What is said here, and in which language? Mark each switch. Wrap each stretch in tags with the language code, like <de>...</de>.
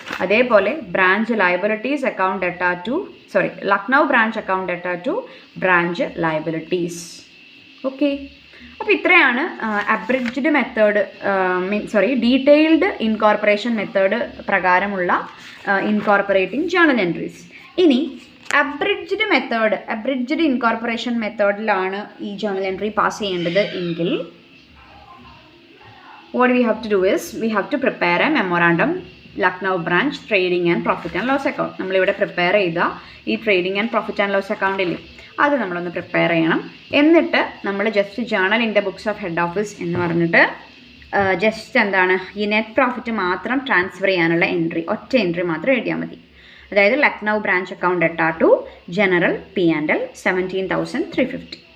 <en>അതേപോലെ branch liabilities account at R to Lucknow branch account at R to branch liabilities.</en> <ml>Okay, അപ്പോൾ ഇത്രയാണ് അബ്രിഡ്ജ്ഡ് method detailed incorporation method പ്രകാരമുള്ള incorporating journal entries. ഇനി അബ്രിഡ്ജ്ഡ് incorporation മെത്തേഡിലാണ് ഈ journal entry pass ചെയ്യേണ്ടത് എങ്കിൽ</ml> <en>what we have to do is we have to prepare a memorandum Lucknow branch trading and profit and loss account.</en> <ml>നമ്മളിവിടെ prepare ചെയ്ത ഈ trading and profit and loss account ഇല്ലേ, അത് നമ്മളൊന്ന് prepare ചെയ്യണം. എന്നിട്ട് നമ്മൾ just</ml> <en>journal in the books of head office</en> <ml>എന്ന് പറഞ്ഞിട്ട് ജസ്റ്റ് എന്താണ് ഈ നെറ്റ് പ്രോഫിറ്റ് മാത്രം ട്രാൻസ്ഫർ ചെയ്യാനുള്ള എൻട്രി, ഒറ്റ എൻട്രി മാത്രം എഴുതിയാൽ മതി.</ml> <en>അതായത് Lucknow branch account at R to general P&L 17,350.</en>